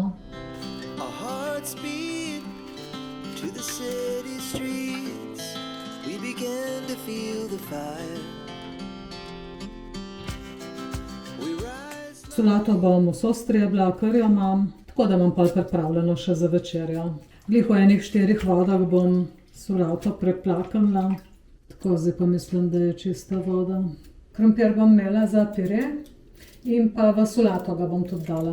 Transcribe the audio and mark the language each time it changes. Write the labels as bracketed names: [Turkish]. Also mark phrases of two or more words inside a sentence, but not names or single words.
[English] Our hearts beat to the city streets. We began to feel the fire. We rise. [Slovenian] Solato bom vso strebla, kar jo imam, tako da bom pa pripravljeno še za večerjo. Glih v enih 4 vodah bom solato preplakala. Tako, zdaj pa mislim, da je čista voda. Krompir bom imela za pire in pa v solato ga bom tudi dala.